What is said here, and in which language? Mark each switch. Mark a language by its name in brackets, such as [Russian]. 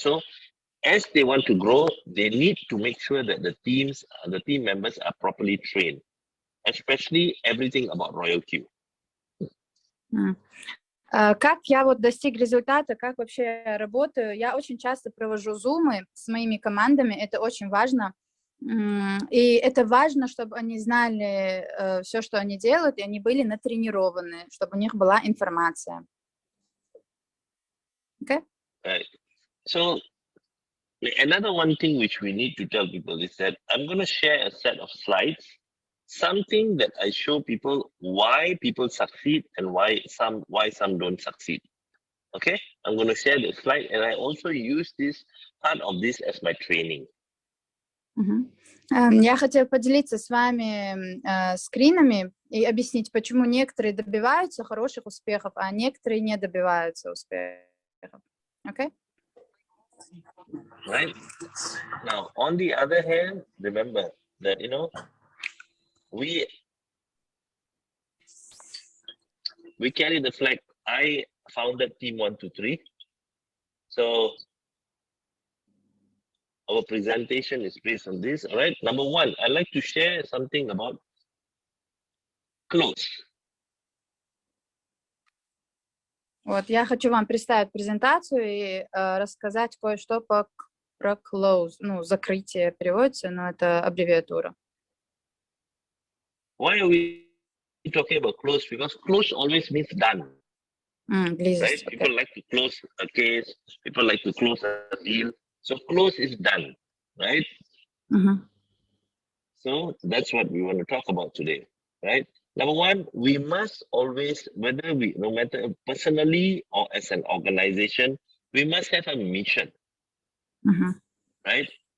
[English] So as they want to grow, they need to make sure that the team members are properly trained, especially everything about RoyalQ. [Russian] Как я вот достиг результата, как вообще я работаю? Я очень часто провожу зумы с моими командами, это очень важно. И это важно, чтобы они знали все, что они делают, и они были натренированы, чтобы у них была информация. [English] Okay? Right. So another one thing which we need to tell people is that I'm going to share a set of slides, something that I show people why people succeed and why some don't succeed. Okay? I'm going to share the slide, and I also use this part of this as my training. [Russian] Я хотела поделиться с вами скринами и объяснить, почему некоторые добиваются хороших успехов, а некоторые не добиваются успехов. [English] Okay? Right. Now, on the other hand, remember that, we carry the flag. I founded Team 123. So our presentation is based on this. All right. Number one, I'd like to share something about close. [Russian] Вот, я хочу вам представить презентацию и рассказать кое-что про close. Ну, закрытие переводится, но это аббревиатура. [English] Why are we talking about close? Because close always means done. [Russian] Близость. [English] Right? People like to close a case. People like to close a deal. So close is done, right? So that's what we want to talk about today, right? Number one, we must always, no matter personally or as an organization, we must have a mission, right?